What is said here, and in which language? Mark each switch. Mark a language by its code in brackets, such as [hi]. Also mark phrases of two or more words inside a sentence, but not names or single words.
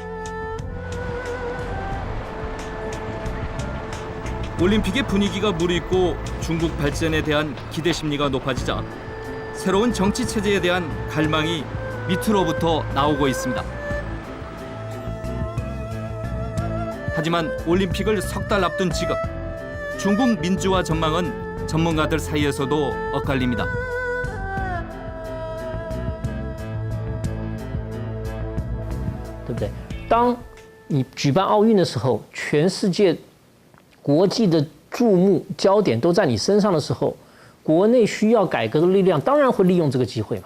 [ko] 올림픽의 분위기가 무르익고 중국 발전에 대한 기대 심리가 높아지자 새로운 정치 체제에 대한 갈망이 밑으로부터 나오고 있습니다. 하지만 올림픽을 석 달 앞둔 지금 중국 민주화 전망은 전문가들 사이에서도 엇갈립니다. [zh] 对不对？当你举办奥运的时候，全世界国际的注目焦点都在你身上的时候，国内需要改革的力量当然会利用这个机会嘛。